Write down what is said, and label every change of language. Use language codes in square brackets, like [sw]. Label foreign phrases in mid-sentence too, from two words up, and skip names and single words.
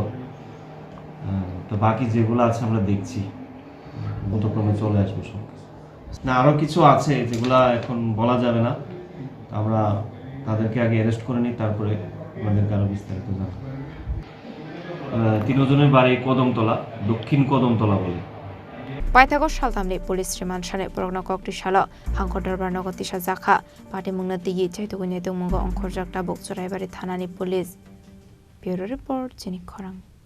[bn] তো বাকি যেগুলো আছে আমরা দেখছি, গতক্রমে চলে আসবো সব। না, আরও কিছু আছে যেগুলা এখন বলা যাবে না, আমরা তাদেরকে আগে অ্যারেস্ট করে নিই, তারপরে আমাদেরকে আরও বিস্তারিত জানাবো। 3 জনের বাড়ি কদমতলা, দক্ষিণ কদমতলা বলে। [trp] Paithago Shaltamni [en] Police Remand [trp] Shane Borokno Koktisalo Hangkor Darbar Nogotisa Zakha Patimungna Digi Chaitugunyetung Mungo Khoroktham Churaibari Thanani [en] Police Bureau Report [trp] Chini Khorang